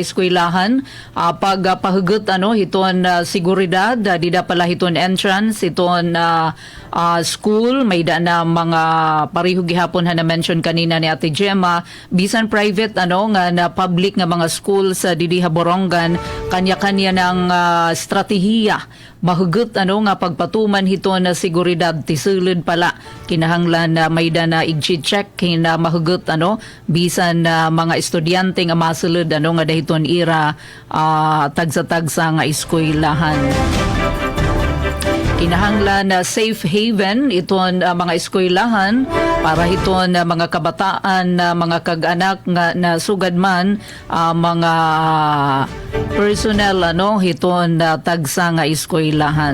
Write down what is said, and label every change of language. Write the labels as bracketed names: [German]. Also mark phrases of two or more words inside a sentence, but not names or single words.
[Waray] eskwelahan pag pahugot hiton seguridad dida pala hiton entrance hiton school may na mga pariho gihapon na mention kanina ni Ate Gemma bisan private nga na public nga mga school sa didi Borongan [Filipino] kanya-kanya ng [Waray] strategiya mahugot nga pagpatuman hiton na seguridad tisulod pala kinahanglan na may na i-check na mahugot bisan mga estudyante nga masulod nga dahiton ira tagsa-tagsa nga eskwelahan. Kinahanglan na [English] safe haven [Waray] iton mga eskwelahan para hiton mga kabataan mga kag-anak nga nasugad man mga personnel hiton tagsa nga eskwelahan.